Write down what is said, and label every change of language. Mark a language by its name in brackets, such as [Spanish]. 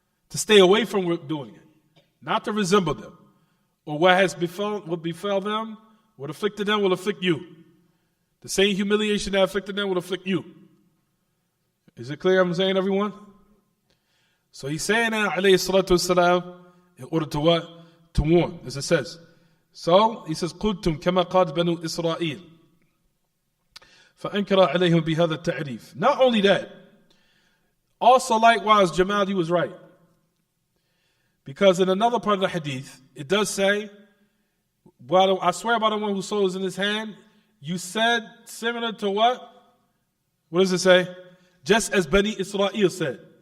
[English] To stay away from doing it, not to resemble them, or what befell them, what afflicted them will afflict you. The same humiliation that afflicted them will afflict you. Is it clear? I'm saying, everyone. So he's saying that, alayhi salatu wasalam, in order to what? To warn, as it says. So he says, [Arabic] قلتم كما قال بنو إسرائيل فأنكر عليهم بهذا التعريف. [English] Not only that, also likewise, Jamal, you was right. Because in another part of the hadith, it does say, I swear by the one whose soul is in his hand, you said similar to what? What does it say? Just as Bani Israel said.